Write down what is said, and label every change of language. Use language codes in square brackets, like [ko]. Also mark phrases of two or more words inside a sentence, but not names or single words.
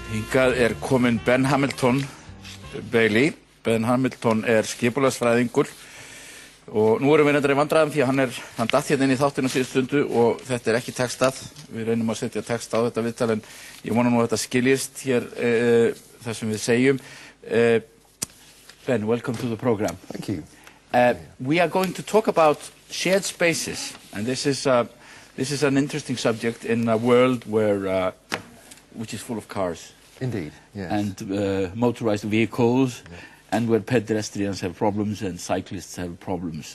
[is] Hingað kominn Ben Hamilton Bailey. Ben Hamilton skipulagsfræðingur og nú erum við nefndar í vandræðum því að hann datt hérna inn í þáttinn á síðustu stundu og þetta ekki textað. Við reynum að setja text á þetta viðtal en ég vona nú að þetta skiljist hér það sem við segjum. [en] Ben, welcome to the program. Thank you. We are going to talk about shared spaces, and this is an interesting subject in a world where which is full of cars. Indeed, yes. And motorized vehicles, yeah. And where pedestrians have problems and cyclists have problems.